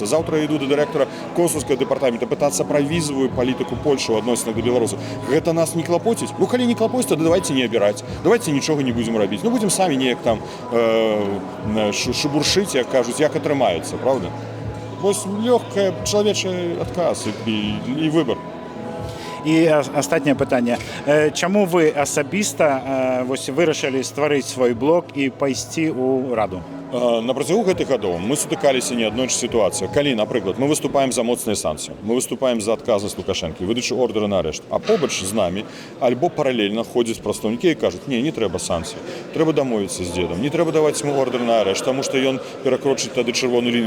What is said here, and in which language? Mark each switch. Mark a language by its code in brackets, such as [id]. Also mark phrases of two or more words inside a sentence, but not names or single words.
[be] Заўтра я іду да дырэктара консульскага дэпартамента пытацца пра візавую палітыку Польшы ў адносінах да беларусаў. Гэта нас не клапоціць? Ну калі не клапоціць, то давайте не абіраць. Давайте нічога не будзем рабіць. Ну будзем самі неяк там шыбуршыць, як кажуць, як атрымаецца, правда? Вось лёгкая чалавечы адказ і выбар. [uk] І останнє питання. Чому ви особисто вирішили створити свій блок і пайсці у Раду? [be] На працягу гэтых гадоў мы сутыкаліся не адной сітуацыі. Калі, напрыклад, мы выступаем за моцныя санкцыі, мы выступаем за адказнасць Лукашэнкі, выдачу ордэра на арышт, а побач з намі альбо паралельна ходзяць прадстаўнікі і кажуць: не трэба санкцыі, трэба дамовіцца з дзедам, не трэба даваць ему ордэр на арышт, таму што ён перакрочыць тады чырвоную лінію.